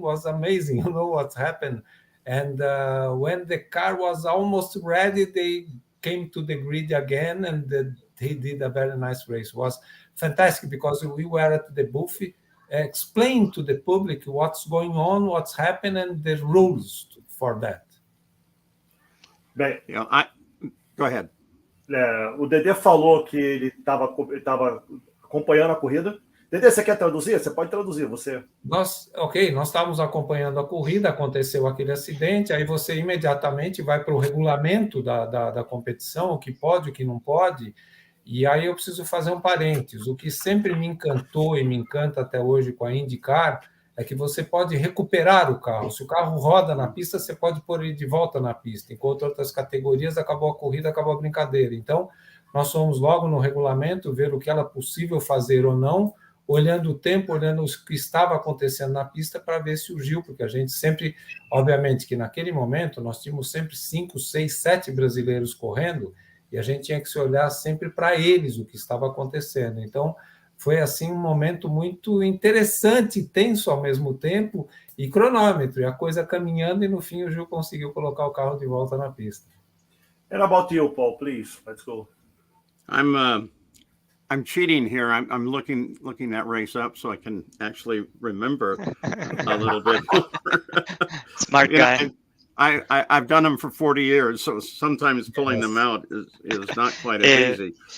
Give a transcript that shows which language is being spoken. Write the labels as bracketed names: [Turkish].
[English] Was amazing, what happened. And when the car was almost ready, they came to the grid again, and he did a very nice race. It was fantastic because we were at the booth explaining to the public what's going on, what's happening, and the rules for that. [Portuguese] Bem, [English] Go ahead. [Portuguese] o Dedê falou que ele estava acompanhando a corrida. Dedê, você quer traduzir? Você pode traduzir, você. Nós estávamos acompanhando a corrida, aconteceu aquele acidente, aí você imediatamente vai para o regulamento da competição, o que pode, o que não pode, e aí eu preciso fazer um parênteses. O que sempre me encantou e me encanta até hoje com a IndyCar é que você pode recuperar o carro. Se o carro roda na pista, você pode pôr ele de volta na pista, enquanto outras categorias acabou a corrida, acabou a brincadeira. Então, nós fomos logo no regulamento ver o que era possível fazer ou não, olhando o tempo, olhando o que estava acontecendo na pista para ver se surgiu, porque a gente sempre, obviamente que naquele momento, nós tínhamos sempre 5, 6, 7 brasileiros correndo, e a gente tinha que se olhar sempre para eles, o que estava acontecendo. Então, foi assim um momento muito interessante, tenso ao mesmo tempo, e cronômetro, e a coisa caminhando, e no fim o Gil conseguiu colocar o carro de volta na pista. [English] And about you, Paul, please. Let's go. I'm cheating here. I'm looking that race up so I can actually remember a little bit. Smart guy. I've done them for 40 years, so sometimes pulling them out is not quite as easy.